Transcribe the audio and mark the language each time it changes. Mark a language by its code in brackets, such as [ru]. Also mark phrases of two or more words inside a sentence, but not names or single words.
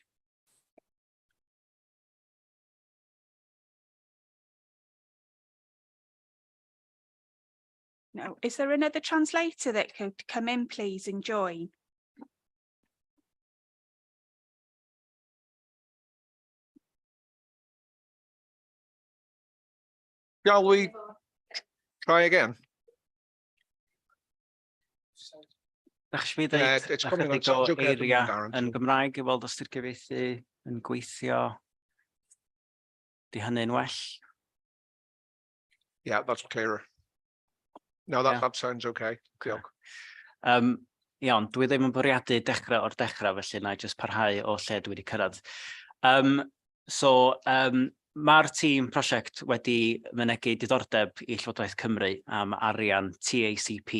[en] No, is there another translator that could come in, please, and join? Shall we try again? [cy] Ddech chi ddeud [en] it's coming on, [cy] ychydig o [en] sounds okay at the [cy] eiria [en] moment, Darren, [cy] yn [en] so- [cy] Gymraeg i weld os ydy'r gyfieithu yn gweithio? Di hynny'n well? [en] Yeah, that's clearer. No, that sounds okay. Diolch. [cy] Iawn, dwi ddim yn bwriadu dechrau o'r dechrau, felly na i jyst parhau o lle dwi wedi cyrraedd. Mae'r tîm prosiect wedi mynegu diddordeb i Llywodraeth Cymru am arian TACP.